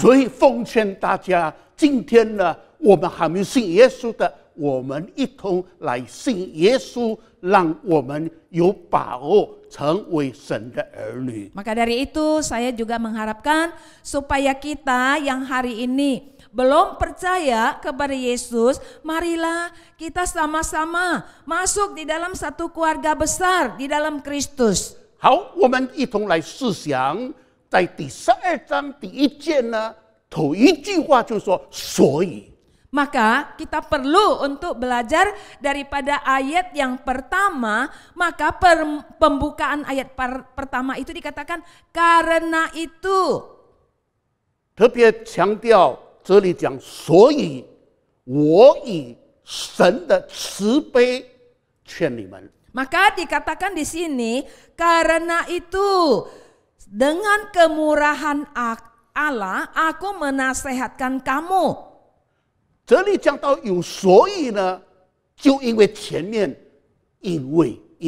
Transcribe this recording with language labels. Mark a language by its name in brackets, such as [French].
[Chinese] 所以奉劝大家，今天呢，我们还没有信耶稣的，我们一同来信耶稣，让我们有把握成为神的儿女。 [Indonesian] Maka dari itu saya juga mengharapkan supaya kita yang hari ini belum percaya kepada Yesus, marilah kita sama-sama masuk di dalam satu keluarga besar di dalam Kristus. [Chinese] 好，我们一同来思想，在第12章第1节呢，头一句话就说“所以”。 [Indonesian] Maka kita perlu untuk belajar daripada ayat yang pertama, maka pembukaan ayat pertama itu dikatakan karena itu. [Chinese] 特别强调这里讲，所以我以神的慈悲劝你们。 [Indonesian] Maka dikatakan di sini karena itu dengan kemurahan Allah aku menasehatkan kamu. [Chinese] 这里讲到有所以呢，就因为前面因为。